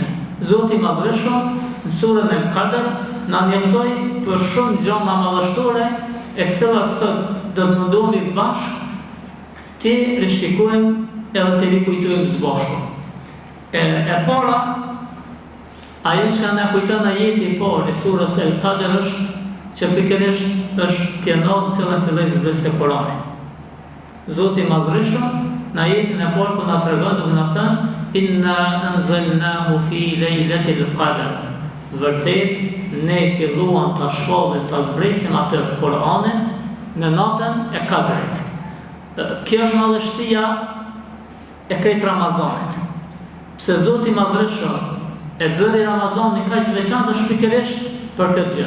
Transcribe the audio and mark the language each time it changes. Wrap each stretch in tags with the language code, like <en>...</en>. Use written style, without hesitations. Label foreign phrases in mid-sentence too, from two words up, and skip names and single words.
<sq>Zoti i Madhëshëm në surën El Qadr na njoftoi për shumë gjëra madhështore, e cilat sot do të mundohemi bashkë të rishikojmë edhe të rikujtojmë së bashku. E para, ajo që na kujton ajeti i parë i surës El Qadr është që pikërisht është kjo natë që filloi zbresë të Kuranit. Zoti i Madhëshëm në ajetin e parë po na tregon duke na thënë</sq> <ar>إنا أنزلناه في ليلة القدر.</ar> <sq>Vërtet ne filluam ta shpallim, ta zbresim atë Kur'anin në natën e Kadrit. Kjo është madhështia e krejt Ramazanit. Pse Zoti i Madhëshëm e bëri Ramazanin kaq të veçantë është pikërisht për këtë gjë.</sq>